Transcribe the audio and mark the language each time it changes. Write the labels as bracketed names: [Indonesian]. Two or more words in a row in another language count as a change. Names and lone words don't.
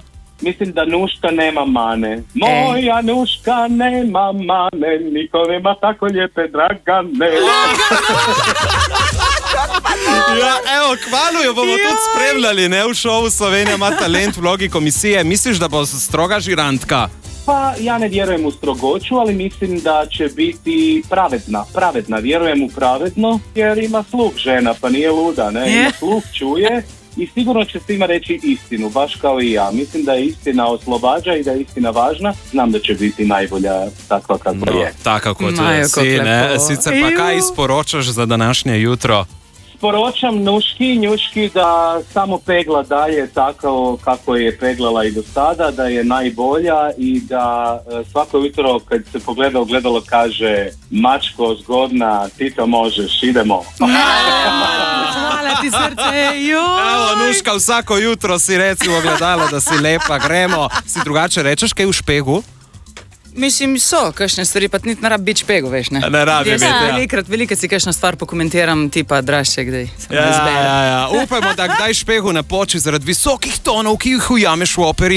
[Croatian] Mislim da Nuška nema mane. Moja Nuška nema mane, niko nema tako lijepe dragane. [Slovenian] Ja, evo, kmalu jo bomo tudi spremljali, ne, v šovu Slovenija ima talent v vlogi komisije. Misliš, da bo stroga žirantka? [Croatian] Pa ja ne vjerujem u strogoću, ali mislim da će biti pravedna. Vjerujem u pravedno, jer ima sluh žena, pa nije luda, ne? Ima sluh, čuje i sigurno će svima reći istinu, baš kao i ja. Mislim da je istina oslobađa i da je istina važna. Znam da će biti najbolja takva kako je. [Slovenian] Tako kot si, ne? Sicer pa kaj isporočaš za današnje jutro? [Croatian] Sporočam Njuški da samo pegla dalje tako kako je peglala i do sada, da je najbolja i da svako jutro kad se pogleda u gledalo kaže mačko zgodna, ti to možeš, idemo. [Slovenian] Hvala ti srce, joj! Evo, Nuška, vsako jutro si reci v ogledalo, da si lepa, gremo. Si drugače rečeš kaj v špegu? Mislim, so kakšne stvari, pa niti ne rabi biti špego, veš, ne? Ne rabi biti, ja. Velikrat si kakšno stvar pokomentiram, tipa Drašče, kdaj se ne zbere. Ja. Upajmo, da kdaj špegu ne poči zaradi visokih tonov, ki jih ujameš v operi.